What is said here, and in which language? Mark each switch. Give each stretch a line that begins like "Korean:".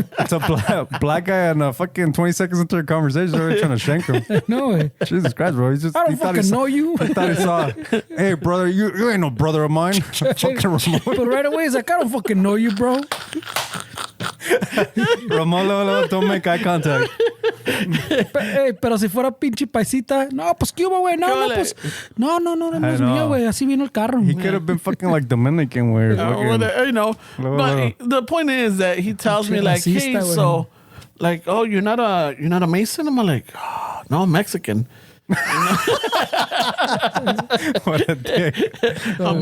English: It's a black guy and fucking 20 seconds into a conversation, they're already trying to shank him. No way. Jesus Christ, bro. I don't fucking know you. He thought he saw, hey, brother, you ain't no brother of mine. Fucking Ramon. But right away, he's like, I don't fucking know you, bro. Ramon, don't make eye contact.
Spanish: Pero si fuera pinche paisita, no, pues qué hubo, güey, no, pues, no es mío, güey, así vino el carro.
English: He could have been fucking like Dominican, where but the point is that he tells me like, hey, so, like, oh, you're not a Mason? I'm like, oh, no, I'm Mexican. What a dick. I'm Mexican.